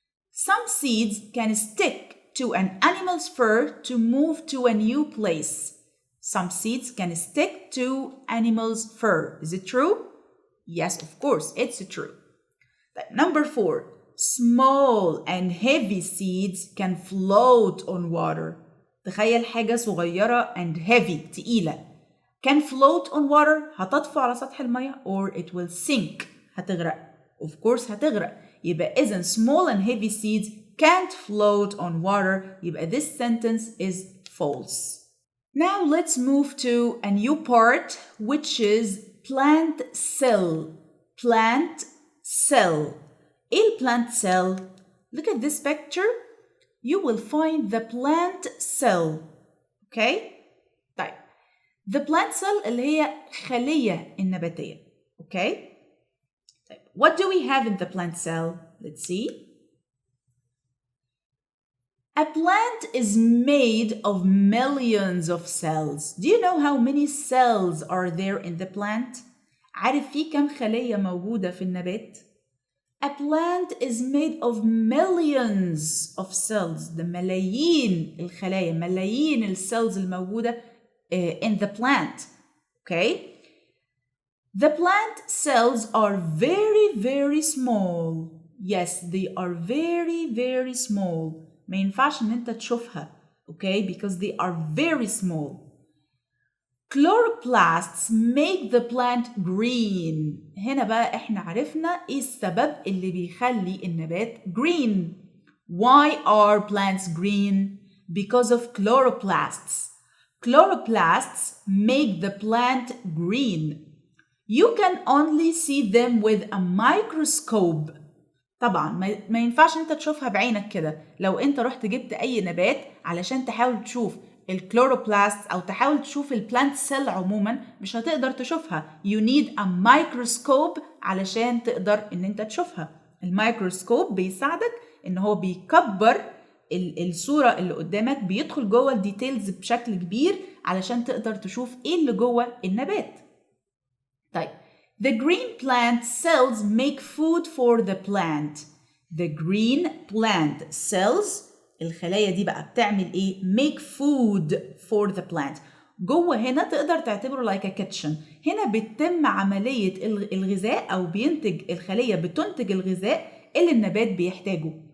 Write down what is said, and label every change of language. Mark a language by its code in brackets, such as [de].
[en] Some seeds can stick to an animal's fur to move to a new place. Some seeds can stick to animal's fur. Is it true? Yes, of course, it's true. Number 4. Small and heavy seeds can float on water. [ar] تخيل حاجة صغيرة [en] and heavy [ar] تقيلة. [en] Can float on water [ar] هتطفو على سطح المية [en] or it will sink [ar] هتغرق. [en] Of course [ar] هتغرق. يبقى إذن [en] small and heavy seeds can't float on water. [ar] يبقى [en] this sentence is false. Now let's move to a new part which is plant cell. Plant cell. [ar] إيه [en] plant cell? Look at this picture. You will find the plant cell. Okay? [ar] طيب. [en] The plant cell [ar] اللي هي خلية النباتية. [en] Okay? [ar] طيب. [en] What do we have in the plant cell? Let's see. A plant is made of millions of cells. Do you know how many cells are there in the plant? [ar] عارف في كم خلية موجودة في النبات؟ [en] A plant is made of millions of cells. [ar] ده ملايين الخلايا، ملايين السيلز الموجودة [en] in the plant. Okay? The plant cells are very, very small. Yes, they are very, very small. [ar] ما ينفعش إن أنت تشوفها. [en] Okay, because they are very small. Chloroplasts make the plant green. [ar] هنا بقى إحنا عرفنا إيه السبب اللي بيخلي النبات green. [en] Why are plants green? Because of chloroplasts. Chloroplasts make the plant green. You can only see them with a microscope. [ar] طبعا ما ينفعش انت تشوفها بعينك كده. لو انت رحت جبت اي نبات علشان تحاول تشوف الكلوروبلاست او تحاول تشوف البلانت سيل عموما مش هتقدر تشوفها. [en] You need a microscope [ar] علشان تقدر ان انت تشوفها. الميكروسكوب بيساعدك ان هو بيكبر الصورة اللي قدامك، بيدخل جوه الديتيلز بشكل كبير علشان تقدر تشوف ايه اللي جوه النبات. طيب [en] the green plant cells make food for the plant. The green plant cells [ar] الخلايا دي بقى بتعمل ايه؟ [en] make food for the plant. [ar] جوه هنا تقدر تعتبره [en] like a kitchen. [ar] هنا بتتم عملية الغذاء أو بينتج الخلية بتنتج الغذاء اللي النبات بيحتاجه.